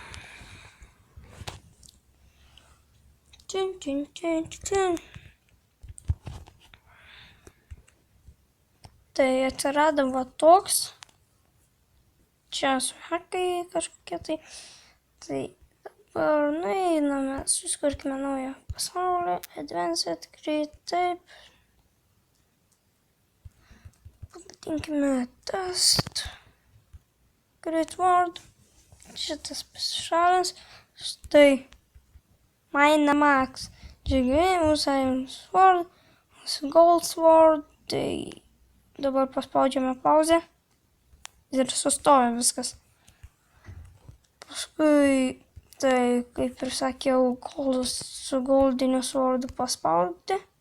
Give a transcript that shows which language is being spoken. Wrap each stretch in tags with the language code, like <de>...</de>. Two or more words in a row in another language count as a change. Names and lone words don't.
<lt>Tai atsirado va toks, čia su hakai kažkokie, tai dabar nueiname, susikurkime naują pasaulį,</lt> <en>advanced, create,</en> <lt>taip,</lt> <en>pavadinkime test, create world,</en> <lt>šitas pasišalins, štai,</lt> <en>mine max,</en> <lt>mūsų sword, mūsų</lt> <en>gold sword,</en> <lt>tai dabar paspaudžiame pauzę ir sustoja viskas. Paskui, tai kaip ir sakiau, su goldiniu swordu paspaudyti.</lt>